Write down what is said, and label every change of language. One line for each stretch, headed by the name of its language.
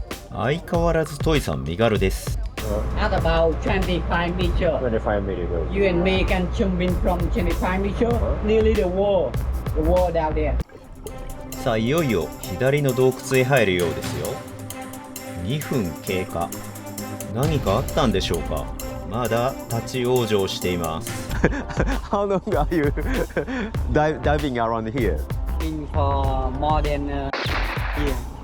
Japanese: 相変わらずトイさん身軽です。
English: At about 25 meters. 25 meters. You and me can jump in from 25 meters. Nearly the wall. The wall down there.
Japanese: さあいよいよ左の洞窟へ入るようですよ。2分経過。何かあったんでしょうか。まだ立ち往生しています。
English: How long are you diving around here? Been for more than a year.